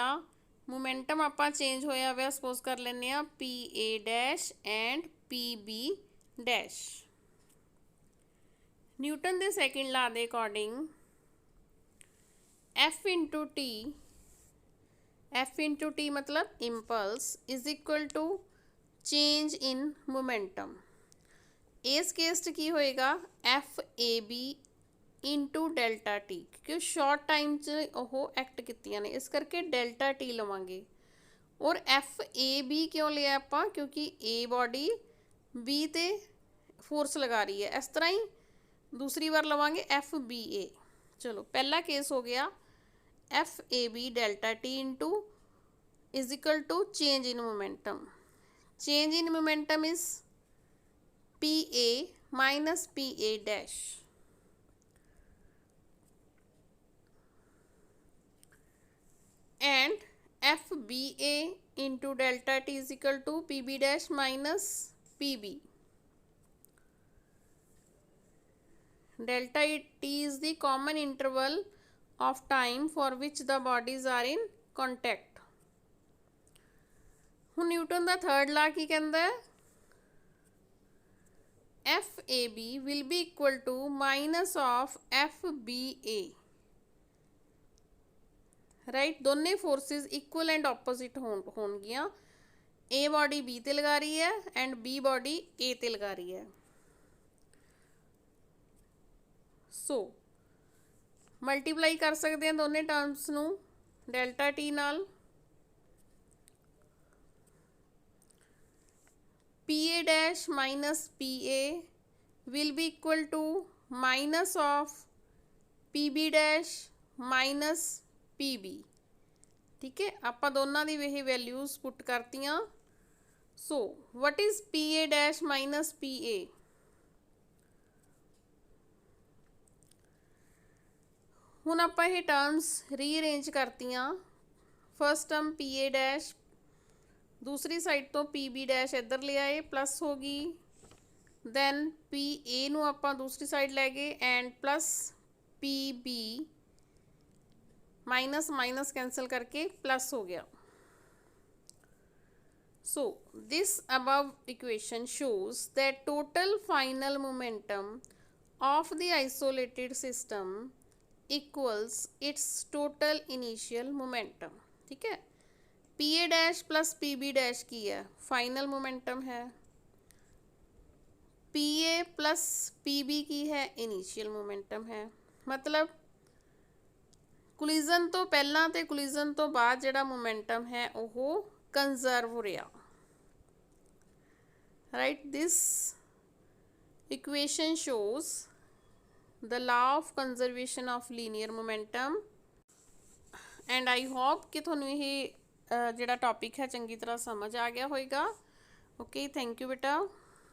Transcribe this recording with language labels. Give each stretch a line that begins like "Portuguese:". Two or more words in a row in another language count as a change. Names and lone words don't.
Punjabi: ਮੋਮੈਂਟਮ ਆਪਾਂ ਚੇਂਜ ਹੋਇਆ ਹੋਇਆ ਸਪੋਜ਼ ਕਰ ਲੈਂਦੇ ਆ pa
English: dash and pb dash.
Punjabi: ਨਿਊਟਨ ਦੇ ਸੈਕਿੰਡ ਲਾ ਦੇ ਅਕੋਰਡਿੰਗ
English: f into t मतलब impulse is equal to change in momentum।
Punjabi: ਇਸ ਕੇਸ 'ਚ ਕੀ ਹੋਏਗਾ
English: FAB into delta T,
Punjabi: ਕਿਉਂਕਿ
English: short time
Punjabi: 'ਚ ਉਹ ਐਕਟ ਕੀਤੀਆਂ ਨੇ, ਇਸ ਕਰਕੇ
English: delta T
Punjabi: ਲਵਾਂਗੇ।
Hindi: और FAB क्यों लिया ਆਪਾਂ, क्योंकि A बॉडी B ते फोर्स लगा रही है।
Punjabi: ਇਸ ਤਰ੍ਹਾਂ ਹੀ ਦੂਸਰੀ ਬਾਰ ਲਵਾਂਗੇ FBA। ਚਲੋ, ਪਹਿਲਾ ਕੇਸ ਹੋ ਗਿਆ
English: FAB delta T into is equal to change in momentum. change in momentum is PA minus PA dash and FBA into delta T is equal to PB dash minus PB। delta T is the common interval of time for which the bodies are in contact।
Punjabi: ਹੁਣ ਨਿਊਟਨ ਦਾ ਥਰਡ ਲਾ ਕੀ ਕਹਿੰਦਾ ਹੈ,
English: FAB will be equal to minus of FBA।
Punjabi: ਰਾਈਟ, ਦੋਨੇ ਫੋਰਸਿਸ
English: equal and opposite
Punjabi: ਹੋਣਗੀਆਂ। A ਬॉडी B ਤੇ ਲਗਾ ਰਹੀ ਹੈ ਐਂਡ B ਬॉडी A ਤੇ ਲਗਾ ਰਹੀ ਹੈ। ਸੋ ਮਲਟੀਪਲਾਈ ਕਰ ਸਕਦੇ ਹਾਂ ਦੋਨੇ ਟਰਮਸ ਨੂੰ
English: delta T
Punjabi: ਨਾਲ।
English: PA dash minus PA will be equal to minus of PB dash minus PB।
Hindi: ठीक है,
Punjabi: ਆਪਾਂ ਦੋਨਾਂ ਦੀ ਇਹ ਵੈਲਿਊਜ਼ ਪੁੱਟ ਕਰਤੀਆਂ।
English: ਸੋ what is PA dash minus PA?
Punjabi: ਹੁਣ ਆਪਾਂ ਇਹ ਟਰਮਸ ਰੀਅਰੇਂਜ ਕਰਤੀਆਂ।
English: first term PA dash
Hindi: दूसरी साइड तो
English: PB dash
Hindi: इधर ले आए, प्लस होगी।
Punjabi: ਦੈਨ PA ਨੂੰ ਆਪਾਂ ਦੂਸਰੀ ਸਾਈਡ ਲੈ ਗਏ
English: and plus PB minus minus cancel
Punjabi: ਕਰਕੇ ਪਲੱਸ ਹੋ ਗਿਆ।
English: so this above equation shows that total final momentum of the isolated system equals its total initial momentum।
Hindi: ठीक है,
English: PA dash plus PB dash
Hindi: की है,
English: final momentum
Hindi: है।
English: PA plus PB
Hindi: की है,
English: initial momentum
Hindi: है।
Punjabi: ਮਤਲਬ ਕੋਲੀਜ਼ਨ ਤੋਂ ਪਹਿਲਾਂ ਤੇ ਕੋਲੀਜ਼ਨ ਤੋਂ ਬਾਅਦ ਜਿਹੜਾ ਮੋਮੈਂਟਮ ਹੈ ਉਹ ਕੰਜ਼ਰਵ ਹੋ ਰਿਹਾ।
English: Right, this equation shows the law of conservation of linear momentum. and I hope
Punjabi: ਕਿ ਤੁਹਾਨੂੰ ਇਹ ਜਿਹੜਾ ਟੌਪਿਕ ਹੈ ਚੰਗੀ ਤਰ੍ਹਾਂ ਸਮਝ ਆ ਗਿਆ ਹੋਏਗਾ। ਓਕੇ,
English: thank you
Punjabi: ਬੇਟਾ।